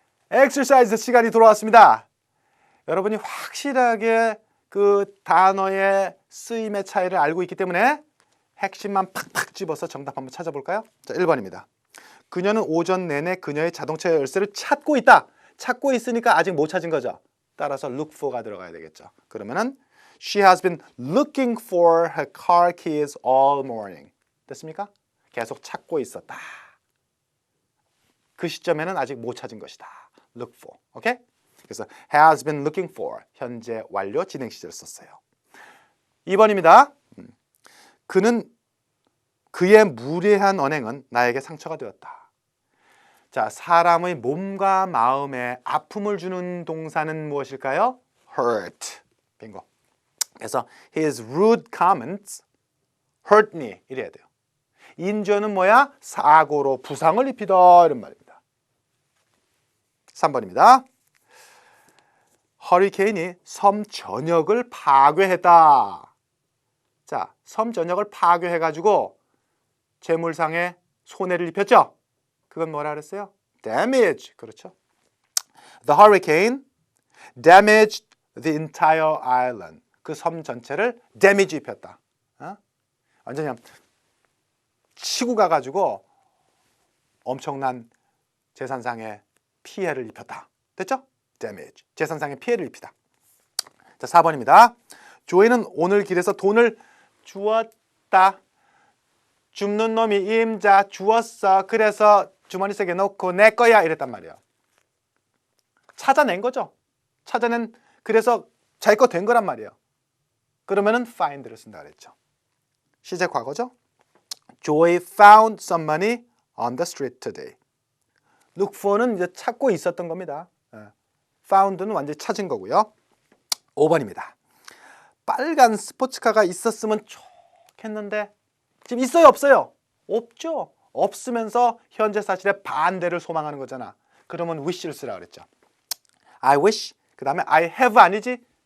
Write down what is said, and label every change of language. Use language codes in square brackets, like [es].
[ko] 엑서사이즈 시간이 돌아왔습니다. 여러분이 확실하게 그 단어의 쓰임의 차이를 알고 있기 때문에 핵심만 팍팍 집어서 정답 한번 찾아볼까요? 자, 1번입니다. 그녀는 오전 내내 그녀의 자동차 열쇠를 찾고 있다. 찾고 있으니까 아직 못 찾은 거죠. 따라서 look for가 들어가야 되겠죠. 그러면은 [en] She has been looking for her car keys all morning. [ko] 됐습니까? 계속 찾고 있었다. 그 시점에는 아직 못 찾은 것이다. [en] Look for. 오케이? [ko] 그래서 [en] has been looking for. [ko] 현재 완료 진행 시제를 썼어요. 2번입니다. 그의 무례한 언행은 나에게 상처가 되었다. 자, 사람의 몸과 마음에 아픔을 주는 동사는 무엇일까요? [en] hurt. 빙고. [ko] 그래서 [en] his rude comments hurt me [ko] 이래야 돼요. 인조는 뭐야? 사고로 부상을 입히다 이런 말입니다. 3번입니다. 허리케인이 섬 전역을 파괴했다. 자, 섬 전역을 파괴해가지고 재물상에 손해를 입혔죠? 그건 뭐라 그랬어요? damage. 그렇죠. [en] The hurricane damaged the entire island. [ko] 그 섬 전체를 damage 입혔다. 완전히 치고 가가지고 엄청난 재산상의 피해를 입혔다. 됐죠? damage. 재산상의 피해를 입히다. 자, 4번입니다. 조이는 오늘 길에서 돈을 주었다. 줍는 놈이 임자 주었어. 그래서 주머니 속에 넣고 내 거야 이랬단 말이에요. 찾아낸 거죠. 찾아낸 그래서 자기 거 된 거란 말이에요. 그러면은 find를 쓴다 그랬죠. 시제 과거죠. [en] Joy found some money on the street today. [ko] Look for는 이제 찾고 있었던 겁니다. found는 완전히 찾은 거고요. 5번입니다. 빨간 스포츠카가 있었으면 좋겠는데 지금 있어요 없어요? 없죠. 없으면서 현재 사실의 반대를 소망하는 거잖아. 그러면 wish를 쓰라 그랬죠. [en] I wish [ko] 그 다음에 [en] I have [ko] 아니지?